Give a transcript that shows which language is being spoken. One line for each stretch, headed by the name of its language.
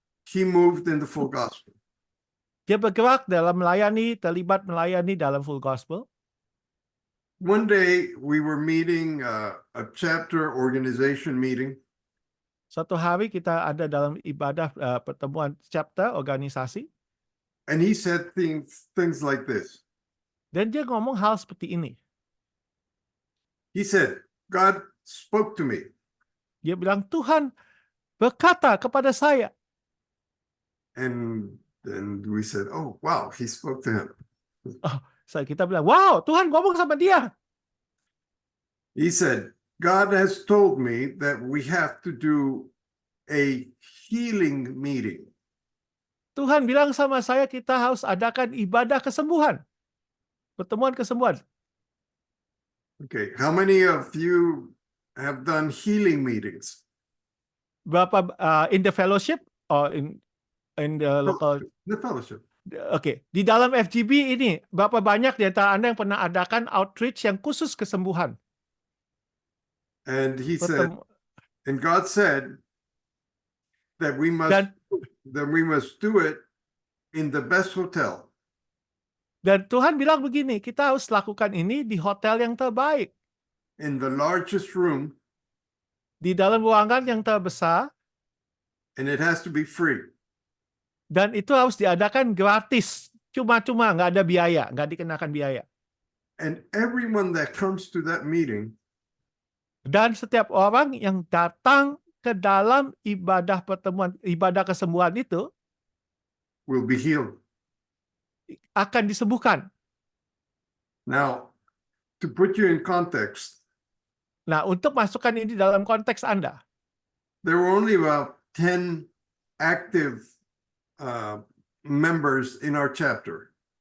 English: He moved in the full gospel.
Indonesian: Dia bergerak dalam melayani, terlibat melayani dalam full gospel.
English: One day we were meeting a chapter organization meeting,
Indonesian: Suatu hari kita ada dalam ibadah pertemuan chapter organisasi,
English: and he said things like this.
Indonesian: dan dia ngomong hal seperti ini.
English: He said, God spoke to me,
Indonesian: Dia bilang, Tuhan berkata kepada saya.
English: and we said, oh wow, he spoke to him.
Indonesian: Kita bilang, wow, Tuhan ngomong sama dia.
English: He said, God has told me that we have to do a healing meeting.
Indonesian: Tuhan bilang sama saya kita harus adakan ibadah kesembuhan. Pertemuan kesembuhan.
English: Okay, how many of you have done healing meetings?
Indonesian: Berapa
English: in the fellowship or in the local? The fellowship.
Indonesian: Oke, di dalam FGB ini berapa banyak di antara Anda yang pernah adakan outreach yang khusus kesembuhan?
English: And he said, and God said that we must do it in the best hotel.
Indonesian: Dan Tuhan bilang begini, kita harus lakukan ini di hotel yang terbaik.
English: In the largest room.
Indonesian: Di dalam ruangan yang terbesar.
English: And it has to be free.
Indonesian: Dan itu harus diadakan gratis. Cuma-cuma, nggak ada biaya, nggak dikenakan biaya.
English: And everyone that comes to that meeting.
Indonesian: Dan setiap orang yang datang ke dalam ibadah pertemuan, ibadah kesembuhan itu.
English: Will be healed.
Indonesian: Akan disembuhkan.
English: Now, to put you in context.
Indonesian: Nah, untuk masukkan ini dalam konteks Anda.
English: There were only about 10 active members in our chapter.